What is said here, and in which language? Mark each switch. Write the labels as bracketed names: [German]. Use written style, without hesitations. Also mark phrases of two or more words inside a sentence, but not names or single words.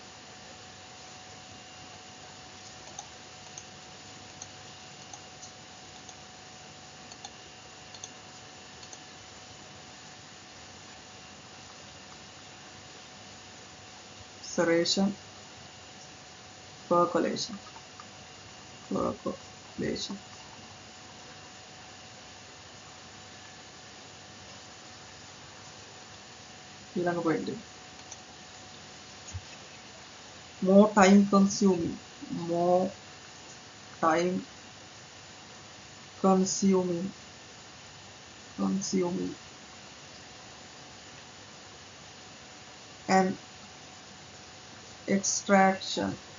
[English] Maceration, percolation, percolation. [Sinhala] ඊළඟ point එක. [English] More time consuming, more time consuming, consuming, and extraction